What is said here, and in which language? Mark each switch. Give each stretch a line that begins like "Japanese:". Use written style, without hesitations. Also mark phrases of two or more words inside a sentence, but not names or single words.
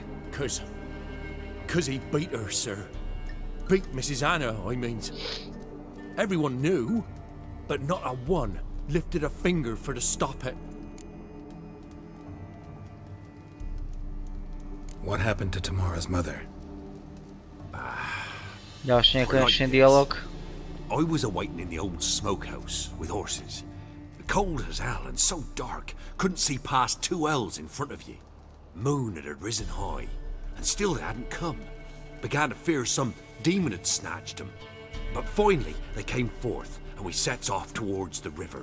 English: Cause he beat her, sir. Beat Mrs. Anna, I means. Everyone knew, but not a one lifted a finger for to stop it. What happened to Tamara's mother?
Slovak: Ďalší nekonečný dialog.
English: I was awaiting in the old smokehouse with horses. Cold as hell and so dark, couldn't see past 2 ells in front of you. Moon had risen high, and still they hadn't come. began to fear some demon had snatched him. But finally, they came forth, and we sets off towards the river.